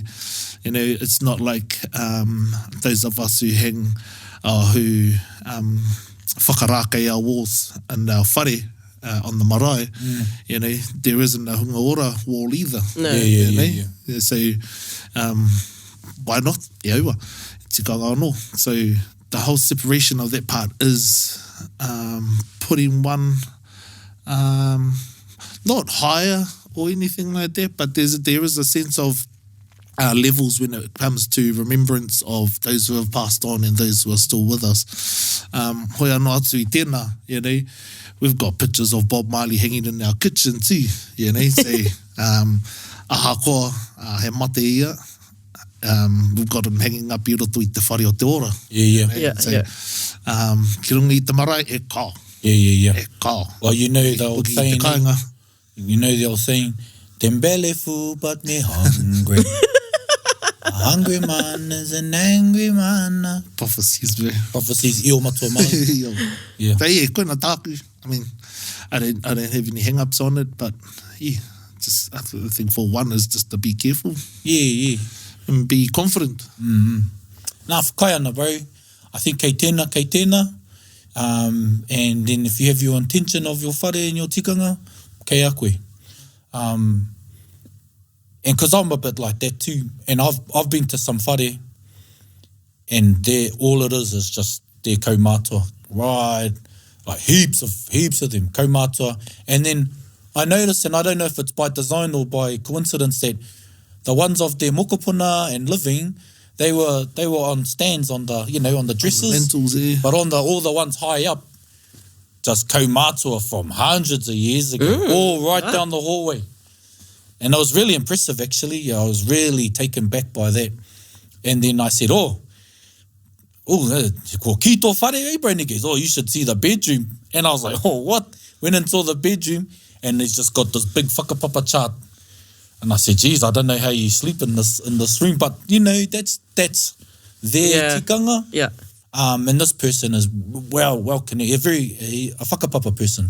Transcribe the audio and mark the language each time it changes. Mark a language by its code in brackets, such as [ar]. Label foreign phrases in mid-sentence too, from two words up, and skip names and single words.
[en] You know, it's not like those of us who who whakarākei our walls and our whare on the marae. You know, there isn't a [mi] hunga ora [en] wall either. No. Yeah. So, why not? [mi] Iaua, tikanga anō. [en] So, the whole separation of that part is putting one not higher or anything like that, but there is a sense of levels when it comes to remembrance of those who have passed on and those who are still with us. [mi] Hoi anō atu I tēnā, [en] you know, we've got pictures of Bob Marley hanging in our kitchen too, you know, so [mi] aha koa, he mate ia, [en] we've got him hanging up [mi] I roto I te whare o te ora. [en] Yeah. [mi] Ki runga I te marae, e kā. [en] Yeah. [mi] E kā. [en] Well, you know the old [mi] Hoki I [en] saying, [mi] te kāinga. [en] Tembele full but me hungry. A hungry man is an angry man. Prophecies, bro. Prophecies, [mi] io matua mai. [en] Yeah. But yeah, [mi] koina tāku. [en] I mean, I don't have any hang-ups on it, but yeah, just I think for one is just to be careful. Yeah. And be confident. [mi] Nā whakai ana, bro. [en] I think [mi] kei tēnā. [en] And then if you have your intention of your whare and your tikanga, [mi] kei a koe. [en] And because I'm a bit like that too, and I've been to some whare, and there all it is just their kaumātua, right? Like heaps of them, kaumātua. And then I notice, and I don't know if it's by design or by coincidence, that the ones of their mokopuna and living, they were on stands on the, you know, on the dresses. Lentils, yeah. But on all the ones high up, just kaumātua from hundreds of years ago, all right down the hallway. And it was really impressive, actually. I was really taken back by that. And then I said, [mi] ko ki tō whare, [en] eh, Brandon? He goes, you should see the bedroom. And I was like, what? Went and saw the bedroom, and he's just got this big whakapapa chart. And I said, geez, I don't know how you sleep in this room. But, you know, that's their tikanga. Yeah. And this person is well connected, a whakapapa person.